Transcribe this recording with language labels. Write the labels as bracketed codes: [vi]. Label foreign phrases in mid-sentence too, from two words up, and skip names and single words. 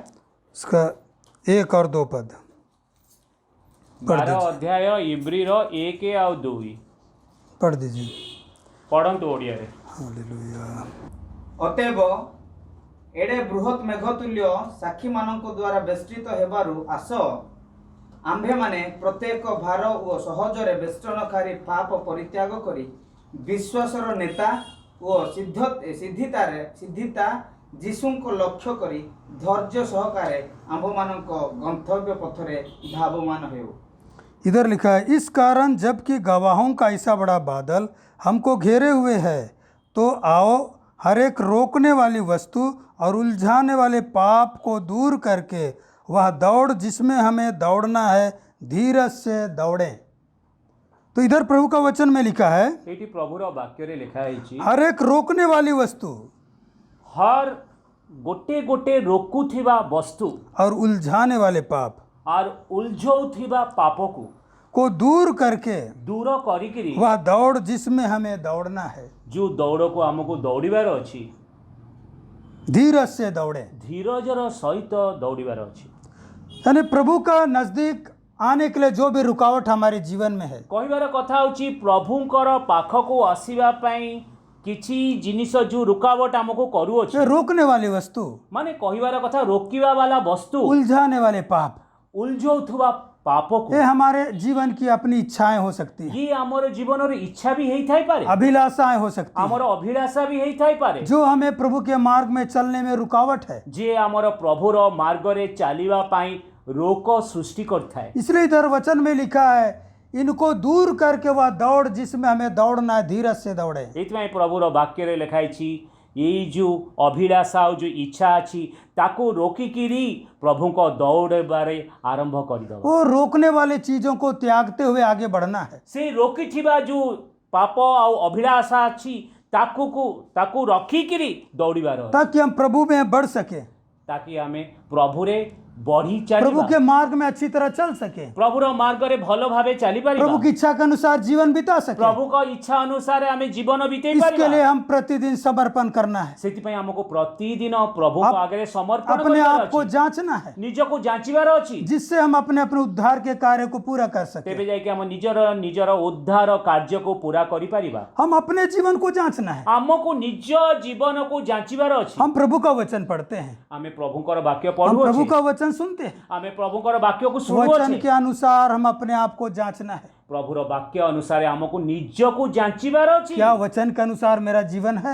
[hi] उसका 1 और 2 पद। 12 अध्याय इब्रीर 1 और 2 पढ़ दीजिए। [or] ପଢ଼ନ୍ତୁ ଓଡ଼ିଆ ରେ। हालेलुया। ଅତଏବ ଏଡ଼େ ବୃହତ ମେଘତୁଲ୍ୟ ସାକ୍ଷୀ ମାନଙ୍କ ଦ୍ୱାରା ବେଷ୍ଟିତ ହେବାରୁ ଆସ, ଆମ୍ଭେ ମାନେ ପ୍ରତ୍ୟେକ ଭାର ଓ ସହଜରେ ବେଷ୍ଟନକାରୀ ପାପ ପରିତ୍ୟାଗ କରି ବିଶ୍ୱାସର ନେତା ଓ ସିଦ୍ଧିତା ଯୀଶୁକୁ ଲକ୍ଷ୍ୟ କରି ଧୈର୍ଯ୍ୟ ସହକାରେ ଆମ୍ଭ ମାନଙ୍କ ଗନ୍ତବ୍ୟ ପଥରେ ଧାବମାନ ହେଉ। [hi] इधर लिखा है, इस कारण जबकि गवाहों का ऐसा बड़ा बादल हमको घेरे हुए है, तो आओ हर एक रोकने वाली वस्तु और उलझाने वाले पाप को दूर करके वह दौड़ जिसमें हमें दौड़ना है धीरज से दौड़ें। तो इधर प्रभु का वचन में लिखा है, [or] ଏଇଠି ପ୍ରଭୁର ବାକ୍ୟରେ ଲେଖା ହେଇଛି, [hi] हर एक रोकने वाली वस्तु [or] ହର ଗୋଟେ ଗୋଟେ ରୋକୁଥିବା ବସ୍ତୁ [hi] और उलझाने वाले पाप [or] ଆର୍ ଉଲଝଉଥିବା ପାପକୁ [hi] को दूर करके [or] ଦୂର କରିକିରି [hi] वह दौड़ जिसमें हमें दौड़ना है [or] ଯେଉଁ ଦୌଡ଼କୁ ଆମକୁ ଦୌଡ଼ିବାର ଅଛି [hi] धीरज से दौड़ें। [or] ଧୀରଜର ସହିତ ଦୌଡ଼ିବାର ଅଛି। [hi] यानी प्रभु का नजदीक आने के लिए जो भी रुकावट हमारे जीवन में है, [or] କହିବାର କଥା ହେଉଛି ପ୍ରଭୁଙ୍କର ପାଖକୁ ଆସିବା ପାଇଁ କିଛି ଜିନିଷ ଯେଉଁ ରୁକାବଟ ଆମକୁ କରୁଅଛି, [hi] ये रोकने वाली वस्तु, [or] ମାନେ କହିବାର କଥା ରୋକିବା ବାଲା ବସ୍ତୁ, [hi] उलझाने वाले पाप, [or] ଉଲଝଉଥିବା ପାପକୁ, [hi] ये हमारे जीवन की अपनी इच्छाएं हो सकती हैं, [or] ଇଏ ଆମର ଜୀବନର ଇଚ୍ଛା ବି ହେଇଥାଇପାରେ, [hi] अभिलाषाएं हो सकती हैं, [or] ଆମର ଅଭିଳାଷା ବି ହେଇଥାଇପାରେ, [hi] जो हमें प्रभु के मार्ग में चलने में रुकावट है। [or] ଯିଏ ଆମର ପ୍ରଭୁର ମାର୍ଗରେ ଚାଲିବା ପାଇଁ ରୋକ ସୃଷ୍ଟି କରିଥାଏ। [hi] इसलिए इधर वचन में लिखा है, इनको दूर करके वह दौड़ जिसमें हमें दौड़ना है धीरज से दौड़े। [or] ଏଇଥିପାଇଁ ପ୍ରଭୁର ବାକ୍ୟରେ ଲେଖା ହେଇଛି, ଏଇ ଯେଉଁ ଅଭିଳାଷା ଆଉ ଯେଉଁ ଇଚ୍ଛା ଅଛି ତାକୁ ରୋକିକିରି ପ୍ରଭୁଙ୍କ ଦୌଡ଼ିବାରେ ଆରମ୍ଭ କରିଦେବ। [hi] वो रोकने वाले चीजों को त्यागते हुए आगे बढ़ना है, [or] ସେଇ ରୋକିଥିବା ଯେଉଁ ପାପ ଆଉ ଅଭିଳାଷା ଅଛି ତାକୁ ରଖିକିରି ଦୌଡ଼ିବାର ଅଛି, [hi] ताकि हम प्रभु में बढ़ सके, [or] ତାକି ଆମେ ପ୍ରଭୁରେ ବଢ଼ି [hi] प्रभु [or] ଚାଲିବା, [hi] के मार्ग में अच्छी तरह चल सके, [or] ପ୍ରଭୁର ମାର୍ଗରେ ଭଲ ଭାବେ ଚାଲିପାରିବା, [hi] प्रभु की इच्छा के अनुसार जीवन बिता सके। [or] ପ୍ରଭୁଙ୍କ ଇଚ୍ଛା ଅନୁସାରେ ଆମେ ଜୀବନ ବିତେଇ [hi] इसके [or] ପାରିବା। [hi] लिए हम प्रतिदिन समर्पण करना है, [or] ସେଥିପାଇଁ ଆମକୁ ପ୍ରତିଦିନ ପ୍ରଭୁଙ୍କ ଆଗରେ ସମର୍ପଣ [hi] अपने [or] କରିବାର [hi] आप को [or] ଅଛି, [hi] जांचना है, [or] ନିଜକୁ ଯାଞ୍ଚିବାର ଅଛି, [hi] जिससे हम अपने अपने उद्धार के कार्य को पूरा कर सके। [or] ତେବେ ଯାଇକି ଆମ ନିଜର ଉଦ୍ଧାର କାର୍ଯ୍ୟକୁ ପୁରା କରିପାରିବା। [hi] हम अपने जीवन को जांचना है। [or] ଆମକୁ ନିଜ ଜୀବନକୁ ଯାଞ୍ଚିବାର ଅଛି। [hi] हम प्रभु का वचन पढ़ते हैं, [or] ଆମେ ପ୍ରଭୁଙ୍କର ବାକ୍ୟ [hi] हम प्रभु [or] ପଢୁଅଛେ, [hi] का वचन सुनते हैं, [or] ଆମେ ପ୍ରଭୁଙ୍କର ବାକ୍ୟକୁ [hi] वचन [or] ଶୁଣୁଅଛେ, [hi] के अनुसार हम अपने आप को जांचना है। [or] ପ୍ରଭୁର ବାକ୍ୟ ଅନୁସାରେ ଆମକୁ ନିଜକୁ ଯାଞ୍ଚିବାର ଅଛି। [hi] क्या वचन के अनुसार मेरा जीवन है?